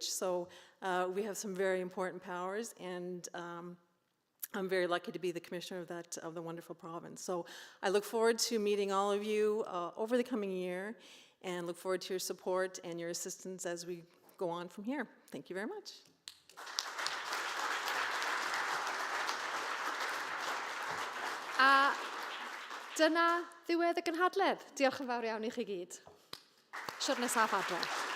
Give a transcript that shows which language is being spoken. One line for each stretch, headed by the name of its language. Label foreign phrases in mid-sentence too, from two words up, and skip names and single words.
English: So we have some very important powers, and I'm very lucky to be the commissioner of the wonderful province. So I look forward to meeting all of you over the coming year, and look forward to your support and your assistance as we go on from here. Thank you very much.
Welsh: A dyna ddiwedd y gynhadledd. Diolch yn fawr iawn i chi gyd. Siwrne saff adre.